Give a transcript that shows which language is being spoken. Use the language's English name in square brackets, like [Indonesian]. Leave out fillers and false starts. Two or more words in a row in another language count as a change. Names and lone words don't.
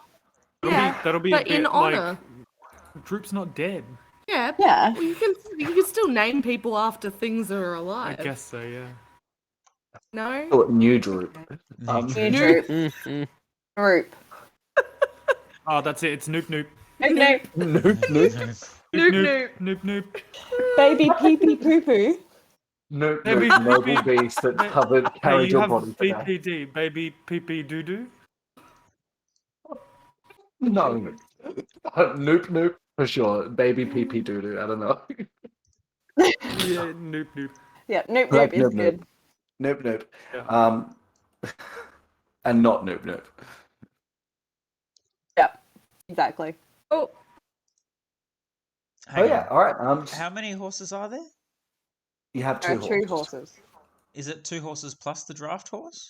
[English] That'll be but a bit in honor. like Droop's not dead. Yeah. Yeah. Well, you can still name people after things that are alive. I guess so, yeah. No. Oh, new droop. New droop. Mhm. Droop. Oh, that's it. It's Noop Noop. Nope. Noop, noop. Noop, Noop Noop. Baby pee pee poo poo. Noop, Maybe- noop. Noble beast that Hey, carried you your have body for days. BPD, baby pee pee doo doo. No. Noop, noop, for sure. Baby pee pee doo doo. I don't know. Yeah, Noop Noop. Yeah, nope, Like nope is noop, good. Noop, noop. Yeah. And not noop, noop. Yeah, exactly. Oh, Hang Oh yeah, on. all right. How many horses are there? You have There two are horses. 2 horses. Is it 2 horses plus the draft horse?